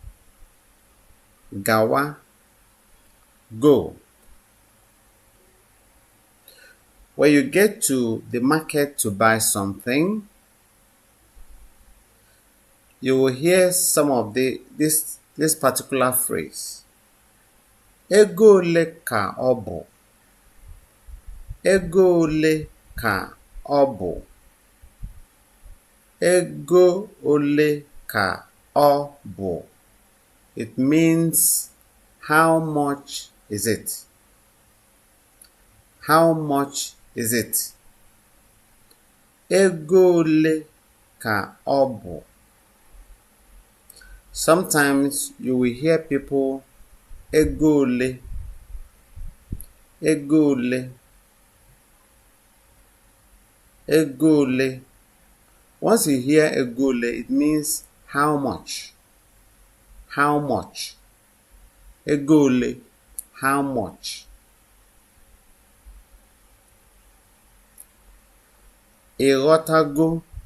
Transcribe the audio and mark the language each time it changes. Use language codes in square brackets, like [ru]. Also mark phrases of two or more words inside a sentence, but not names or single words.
[ig] Gawa, go. [en] When you get to the market to buy something, you will hear some of this particular phrase. [ig] Ego ole ka ọ bụ? Ego ole ka ọ bụ? Ego ole ka ọ bụ? [en] It means how much is it? How much is it? [ig] Ego ole ka ọ bụ? [en] Sometimes you will hear people [ig] ego ole. Ego ole. Ego ole. [en] Once you hear [ig] ego ole, [en] it means how much. How much? [ig] Ego ole. [en] How much? [ig] Ịghọtago.